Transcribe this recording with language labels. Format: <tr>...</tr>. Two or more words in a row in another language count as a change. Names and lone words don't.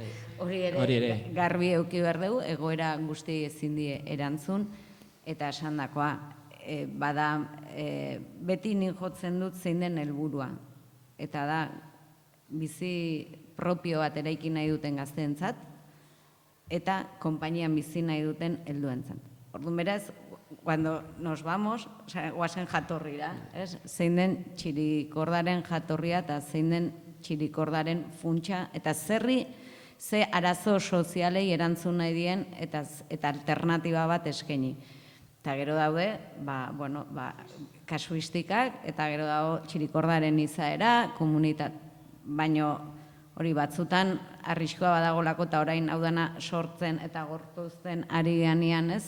<eu>Hori ere garbi eduki behar dugu, egoera guzti ezin di erantzun, eta esandakoa, bada, beti nik jotzen dut zein den helburua. Eta da, bizi propio bat eraiki nahi duten gazteentzat, eta konpainian bizi nahi duten helduentzat. Orduan beraz,</eu> <es>cuando nos vamos,</es> <eu>guazen jatorrira, zein den txirikordaren jatorria eta zein den txirikordaren funtsa, eta ze arazo sozialei erantzun nahi dien eta alternatiba bat eskaini. Eta gero daude, kasuistikak, eta gero dago txirikordaren izaera, komunitate, baino hori batzutan arriskua badagolako eta orain hau dana sortzen eta gortuzten ari ganean ez,</eu>